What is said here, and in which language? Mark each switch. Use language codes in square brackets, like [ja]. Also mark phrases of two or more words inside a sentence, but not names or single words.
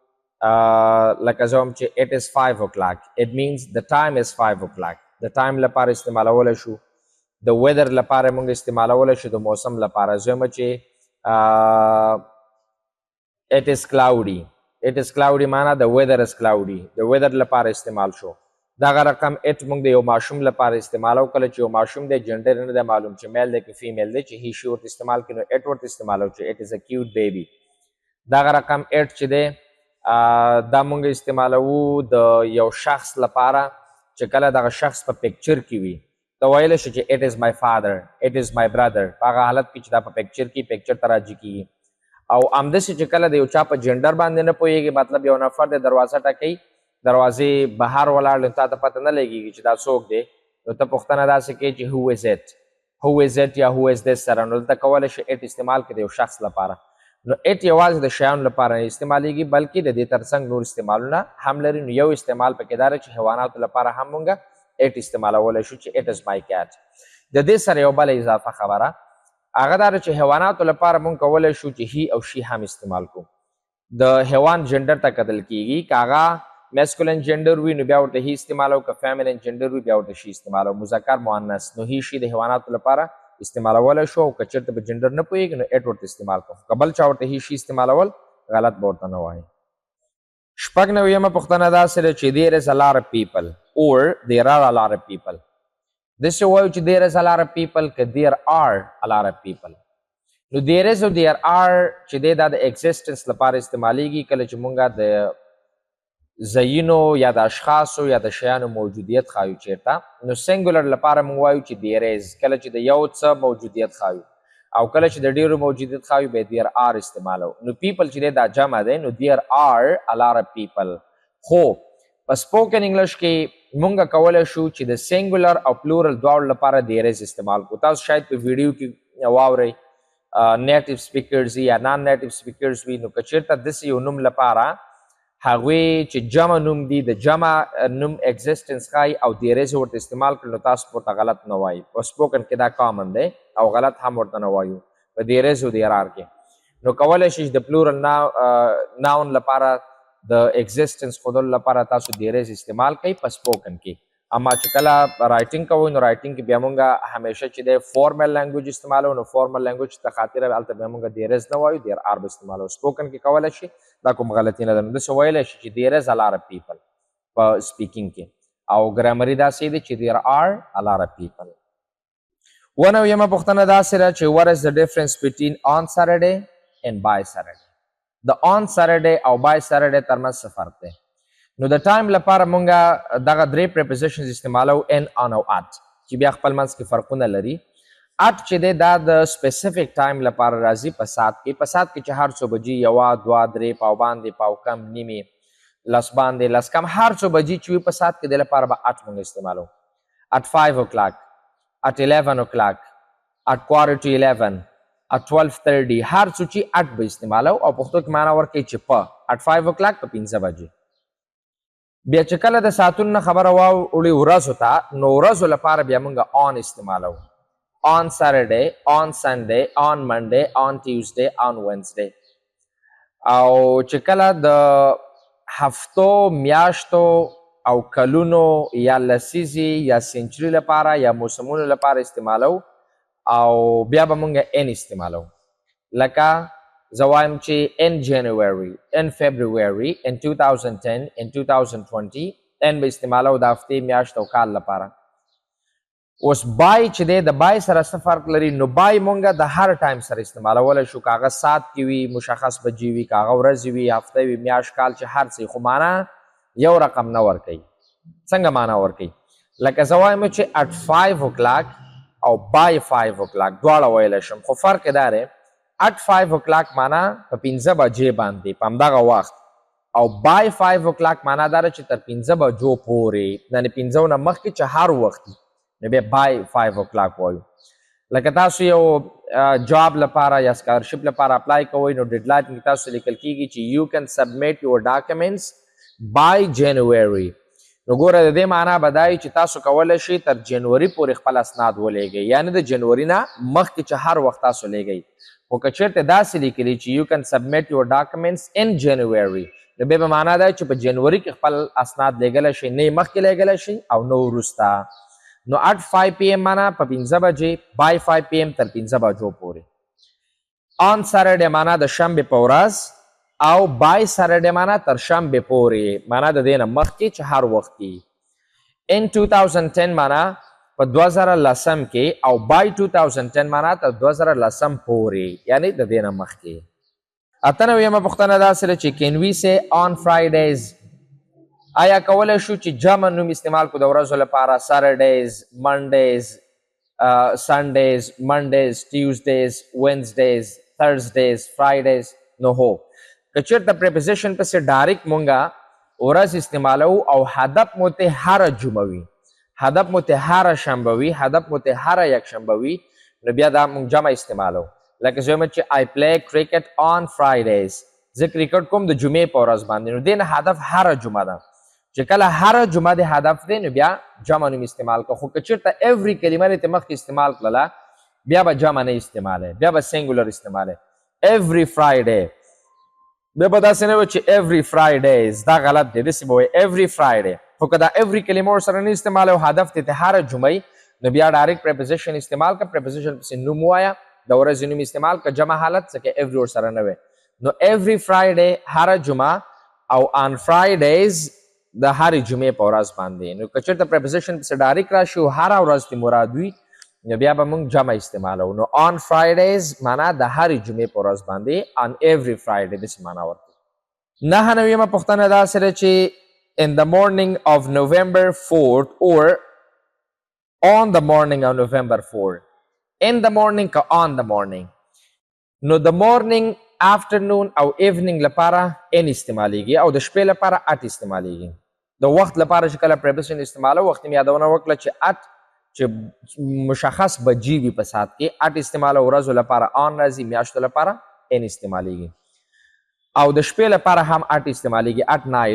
[ps] لکه زه وایم چې [en] it is 5 o'clock، it means the time is 5 o'clock، [ps] د time لپاره استعمالولی شو. د weather لپاره مونږ استعمالولی شو، د موسم لپاره. زه وایم چې [en] it is cloudy، it is cloudy [ps] معنا د [en] weather is cloudy، [ps] د weather لپاره استعمال شو. دغه رقم it مونږ د یو ماشوم لپاره استعمالو. کله چې یو ماشوم دی جنډر نه دی معلوم چې میل دی که فیمیل دی، چې [en] he she [ps] ورته استعمال کړي نو it ورته استعمالو چې [en] it is a cute baby. [ps] دغه رقم it چې دی دا مونږ استعمالوو د یو شخص لپاره چې کله دغه شخص په پکچر کې وي، ته ویلی شي چې [en] it is my father، it is my brother. [ps] په هغه حالت کې چې دا په پکچر کې پکچر ته راجع کېږي. او همداسې چې کله د یو چا په جنډر باندې نه پوهېږي، مطلب یو نفر د دروازه ټکوي، دروازې بهر ولاړ تا ته پته نه لګېږي چې دا څوک دی، نو ته پوښتنه داسې کوې چې [en] who is it، who is it [ps] یا [en] who is this [ps] سره. نو دلته کولی شي it استعمال کړي د یو شخص لپاره. نو it یوازې د شیانو لپاره نه استعمالیږي بلکې د دې ترڅنګ نور استعمالونه هم لري. نو یو استعمال پکې دا چې حیواناتو لپاره هم مونږ it استعمالولی شو چې [en] it is my cat. [ps] د دې سره یو بله اضافه خبره هغه دا چې حیواناتو لپاره مونږ کولی شو چې هی او شي هم استعمال کو. د حیوان جنډر ته کتل کېږي، که هغه [en] masculine gender [ps] وي نو بیا ورته هی استعمالو، که [en] feminine gender [ps] وي بیا ورته شي استعمالو. مذکر مؤنث نو [en] he she [ps] د حیواناتو لپاره استعمالولی شو، او که چېرته په جنډر نه پوهېږي نو it ورته استعمال کو. که بل چا ورته [en] he she [ps] استعمالول غلط به ورته نه وایي. 96مه پوښتنه داسې ده چې [en] there is a lot of people or there are a lot of people. [ps] داسې وایو چې [en] there is a lot of people که there are a lot of people. [ps] نو [en] there is [ps] او [en] there are [ps] چې دی دا د existence لپاره استعمالیږي کله چې مونږ د ځایونو یا د اشخاصو یا د شیانو موجودیت ښایو چیرته. نو سنګولر لپاره مونږ وایو چې [en] there is، [ps] کله چې د یو څه موجودیت ښایو، او کله چې د ډیرو موجودیت ښایو بیا [en] there are [ps] استعمالو. نو people چې دی دا جمع دی، نو [en] there are a lot of people. [ps] خو په [en] spoken English [ps] کې مونږ کولی شو چې د سنګولر او پلورل دواړو لپاره [en] there is [ps] استعمال کو. تاسو شاید په ویډیو کې واورئ [en] native speakers [ps] یا [en] non native speakers [ps] وي، نو که چېرته داسې یو نوم لپاره هغوی چې جمع نوم دي د جمع نوم اگزسټنس ښایي او [en] there is [ps] ورته استعمال کړي، نو تاسو ورته غلط نه وایي. په سپوکن کې دا کامن دی او غلط هم ورته نه وایو په [en] there is [ps] او [en] there are [ps] کې. نو کولی شي چې د [en] plural noun [ps] لپاره د اگزسټنس ښودلو لپاره تاسو [en] there is [ps] استعمال کوئ په سپوکن کې. اما چې کله رایټنګ کوئ نو رایټنګ کې بیا مونږ همیشه چې دی [en] formal language [ps] استعمالو. نو [en] formal language [ps] ته خاطر هلته بیا مونږ [en] there is [ps] نه وایو، [en] there are [ps] به استعمالو. سپوکن کې کولی شي دا کوم غلطي نه ده. نو داسې ویلی شي چې [en] there is a lot of people [ps] په سپیکینګ کې، او ګرامري داسې دی چې [en] there are a lot of people. [ps] 99مه پوښتنه داسې ده چې [en] what is the difference between on Saturday and by Saturday؟ [ps] د [en] on Saturday [ps] او [en] by Saturday [ps] ترمنځ څه فرق دی؟ نو د ټایم لپاره مونږه دغه درې prepositions استعمالو ان on او at چې بیا خپل منځ کې فرقونه لري. at چې دی دا د [en] specific time [ps] لپاره راځي په ساعت کې. په ساعت کې چې هر څو بجې یوه دوه درې پاو باندې پاو کم نیمې لس باندې لس کم هر څو بجې چې وي په ساعت کې د لپاره به at مونږ استعمالو. [en] at 5 o'clock at 11 o'clock at quarter to 11 at 12:30 [ps] هر څو چې at به استعمالو او پښتو کې معنا ورکوي چې په [en] at 5 o'clock [ps] په 15 بجې. بیا چې کله د ساعتونو نه خبره واوړي ورځو ته نو ورځو لپاره بیا مونږ on استعمالو. [en] on Saturday, on Sunday, on Monday, on Tuesday, on Wednesday. [ps] او چې کله د هفتو میاشتو او کلونو یا لسیزې یا سنچري لپاره یا موسمونو لپاره استعمالو او بیا به مونږ ان استعمالو. لکه زه وایم چې [en] in January, in February, in 2010, in 2020 [ps] ان به استعمالو د هفتې میاشت او کال لپاره. اوس بای چې دی د بای سره څه فرق لري؟ نو بای مونږ د هر ټایم سره استعمالولی شو، که هغه ساعت کې وي مشخص بجې وي، که هغه ورځې وي هفته وي میاشت کال چې هر څه خو معنا یو رقم نه ورکوي. څنګه معنا ورکوي؟ لکه زه وایم چې [en] at 5 o'clock [ps] او [en] by 5 o'clock [ps] دواړه ویلی شم خو فرق یې دا دی [en] at 5 o'clock [ps] معنا په 15 بجې باندې په همدغه وخت او [en] by 5 o'clock [ps] معنا دا ده چې تر 15 بجو پورې یعنې 15 نه مخکې چې هر وخت نو بیا [en] by 5 o'clock [ps] وایو. لکه تاسو یو جاب لپاره یا سکالرشپ لپاره اپلای کوئ نو ډیډلاین کې تاسو لیکل کیږي چې [en] you can submit your documents by January. [ps] نو ګوره د دې معنا به دا چې تاسو کولی شئ تر جنوري پورې خپل اسناد ولېږئ، یعنې د جنوري نه مخکې چې هر وخت تاسو لیږئ. خو که چېرته داسې لیکلي چې [en] you can submit your documents in January [ps] نو بیا به معنا دا چې په جنوري کې خپل اسناد لیږلی شئ، نه یې مخکې لیږلی شئ او نه وروسته. نو [en] at 5 PM [ps] معنا په 15 بجې [en] by 5 PM [ps] تر 15 بجو پورې. [en] on Saturday [ps] معنا د شنبې په ورځ او [en] by Saturday [ps] معنا تر شنبې پورې معنا د دې نه مخکې چې هر وخت کې. [en] in 2010 [ps] معنا په 2010 کې او [en] by 2010 [ps] معنا تر 2010 پورې یعنی د دې نه مخکې. 98مه پوښتنه داسې ده چې [en] can we say on Fridays [ps] آیا کولی شو چې جمع نوم استعمال کو د ورځو لپاره [en] Saturdays, Mondays, Sundays, Mondays, Tuesdays, Wednesdays, Thursdays, Fridays؟ [ps] نو هو که چېرته preposition پسې ډایرکټ مونږه ورځ استعمالو او هدف مو ته هره جمعه وي، هدف مو ته هره شنبه وي، هدف مو ته هره یکشنبه وي نو بیا دا مونږ جمع استعمالو. لکه زه وایم چې [en] I play cricket on Fridays. [ps] زه کرکټ کوم د جمعې په ورځ باندې نو دې نه هدف هره جمعه ده. چې کله هر جمعه د هدف دی نو بیا جمع نوم استعمال کو. خو که چېرته every کلمه دې ته مخکې استعمال کړله بیا به جمع نه استعمالی، بیا به سینګولر استعمالی. [en] every Friday [ps] بیا به داسې نه وي چې [en] every Fridays، [ps] دا غلط دی، داسې به وایي [en] every Friday. [ps] خو که دا every کلمه ورسره نه استعمالی او هدف دې ته هره جمعه نو بیا ډایرکټ preposition استعمال که preposition پسې نوم ووایه، د ورځې نوم استعمال که جمع حالت ځکه every ورسره نه وي. نو [en] every Friday [ps] هره جمعه او [en] on Fridays [ps] د هرې جمعې په ورځ باندې. نو که چېرته preposition پسې ډایرکټ راشي او هره ورځ دې مراد وي نو بیا به موږ جمع استعمالو. نو [en] on Fridays [ps] معنا د هرې جمعې په ورځ باندې، [en] on every Friday [ps] داسې معنا ورکوي. 99مه پوښتنه داسې ده چې [en] in the morning of November 4th or on the morning of November 4th. in the morning که on the morning. [ps] نو د [en] morning afternoon [ps] او evening لپاره ان استعمالیږي او د شپې لپاره at استعمالیږي. د وخت لپاره چې کله preposition استعمالو وخت مې یادونه وکړه چې at چې مشخص بجې وي په ساعت کې at استعمالو، ورځو لپاره on راځي، میاشتو لپاره ان استعمالیږي او د شپې لپاره هم at استعمالیږي [en] at night.